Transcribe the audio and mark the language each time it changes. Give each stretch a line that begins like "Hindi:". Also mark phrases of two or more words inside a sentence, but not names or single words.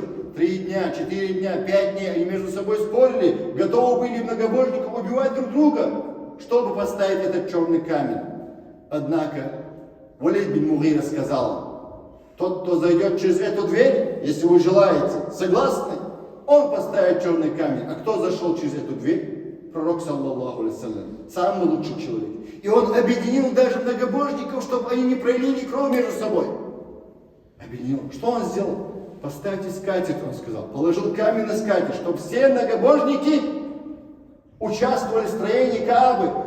Russian: 3 дня, 4 дня, 5 дней они между собой спорили, готовы были многобожников убивать друг друга, чтобы поставить этот черный камень. Однако Валид бин Мугира сказал, тот, кто зайдет через эту дверь, если вы желаете, согласны, он поставит черный камень. А кто зашел через эту дверь? Пророк,
Arabic: صلى الله عليه و سلم,
Russian: самый лучший человек. И он объединил даже многобожников, чтобы они не пролили кровь между собой. Объединил. Что он сделал? Поставьте скатерть, он сказал. Положил камень на скатерть, чтобы все многобожники участвовали в строении Каабы.